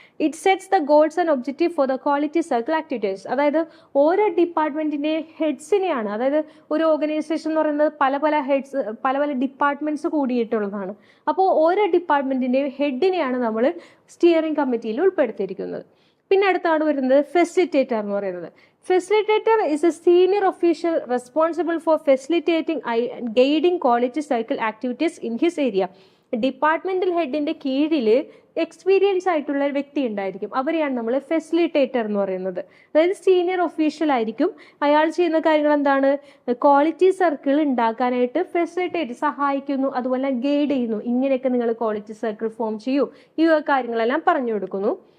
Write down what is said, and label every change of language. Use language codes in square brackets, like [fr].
[en] It sets the goals and objective for the quality circle activities. [ml] അതായത് ഓരോ ഡിപ്പാർട്ട്മെന്റിന്റെ ഹെഡ്സിനെയാണ്, അതായത് ഒരു ഓർഗനൈസേഷൻ എന്ന് പറയുന്നത് പല പല ഹെഡ്സ്, പല പല ഡിപ്പാർട്ട്മെന്റ്സ് കൂടിയിട്ടുള്ളതാണ്. അപ്പോൾ ഓരോ ഡിപ്പാർട്ട്മെന്റിന്റെയും ഹെഡിനെയാണ് നമ്മൾ സ്റ്റിയറിംഗ് കമ്മിറ്റിയിൽ ഉൾപ്പെടുത്തിയിരിക്കുന്നത്. പിന്നെ അടുത്താണ് വരുന്നത് ഫെസിലിറ്റേറ്റർ എന്ന് പറയുന്നത്. [en] Facilitator is a senior official responsible for facilitating and guiding quality cycle activities in his area. [ml] Departmental ഹെഡിന്റെ കീഴിൽ എക്സ്പീരിയൻസ് ആയിട്ടുള്ള ഒരു വ്യക്തി ഉണ്ടായിരിക്കും. അവരെയാണ് നമ്മൾ ഫെസിലിറ്റേറ്റർ എന്ന് പറയുന്നത്. അതായത് സീനിയർ ഒഫീഷ്യൽ ആയിരിക്കും. അയാൾ ചെയ്യുന്ന കാര്യങ്ങൾ എന്താണ്? ക്വാളിറ്റി സർക്കിൾ ഉണ്ടാക്കാനായിട്ട് ഫെസിലിറ്റേറ്റ് സഹായിക്കുന്നു, അതുപോലെ ഗൈഡ് ചെയ്യുന്നു. ഇങ്ങനെയൊക്കെ നിങ്ങൾ ക്വാളിറ്റി സർക്കിൾ ഫോം ചെയ്യൂ, ഈ കാര്യങ്ങളെല്ലാം പറഞ്ഞു കൊടുക്കുന്നു.